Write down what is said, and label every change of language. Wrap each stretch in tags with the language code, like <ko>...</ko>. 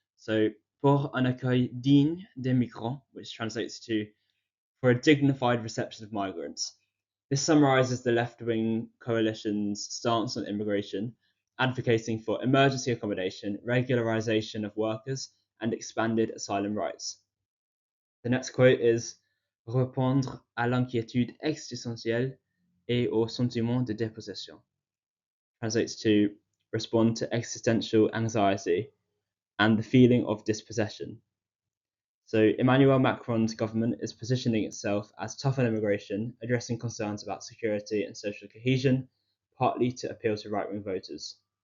<en>So,</en> <fr>pour un accueil digne des migrants,</fr> <en>which translates to for a dignified reception of migrants. This summarizes the left-wing coalition's stance on immigration, advocating for emergency accommodation, regularization of workers, and expanded asylum rights. The next quote is</en> <fr>répondre à l'inquiétude existentielle et au sentiment de dépossession.</fr> <en>Translates to respond to existential anxiety and the feeling of dispossession. So Emmanuel Macron's government is positioning itself as tough on immigration, addressing concerns about security and social cohesion, partly to appeal to right-wing voters.</en>